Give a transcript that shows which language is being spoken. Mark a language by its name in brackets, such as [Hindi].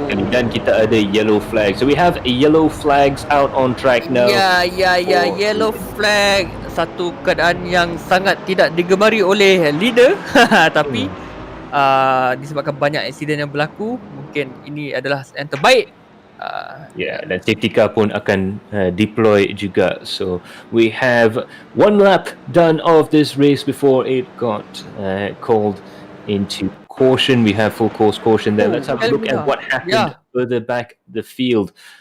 [Malay] Dan kita ada [English] yellow flag. So we have yellow flags out on track now. Yellow flag. [Malay] Satu keadaan yang sangat tidak digemari oleh leader. Tapi disebabkan banyak insiden yang berlaku, mungkin ini adalah yang terbaik Dan safety car pun akan deploy juga. [English] So we have one lap done of this race before it got called into caution. We have full course caution there. Let's have a look at what happened further back the field.